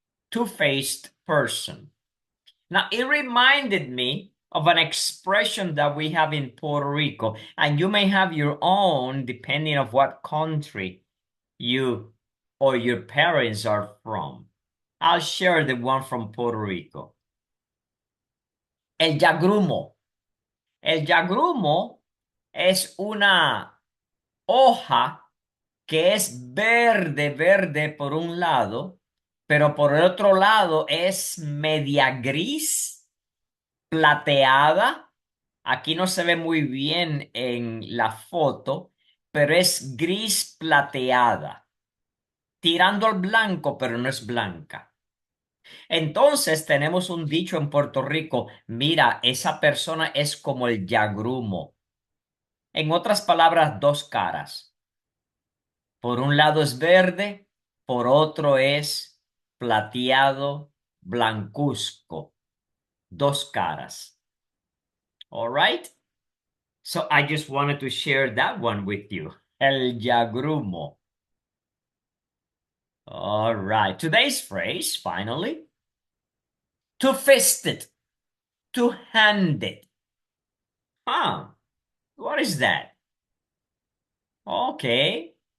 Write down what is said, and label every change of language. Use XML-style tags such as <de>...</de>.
<en>Two-faced person. Now, it reminded me of an expression that we have in Puerto Rico, and you may have your own depending on what country you or your parents are from. I'll share the one from Puerto Rico.</en> <es>El yagrumo. El yagrumo es una hoja que es verde por un lado, pero por el otro lado es media gris, plateada. Aquí no se ve muy bien en la foto, pero es gris plateada, tirando al blanco, pero no es blanca. Entonces tenemos un dicho en Puerto Rico, mira, esa persona es como el yagrumo. En otras palabras, dos caras. Por un lado es verde, por otro es plateado, blancuzco. Dos caras.</es> <en>All right? So I just wanted to share that one with you.</en> <es>El yagrumo.</es> <en>All right. Today's phrase, finally. Two-fisted. Two-handed. Huh. What is that? Okay.</en>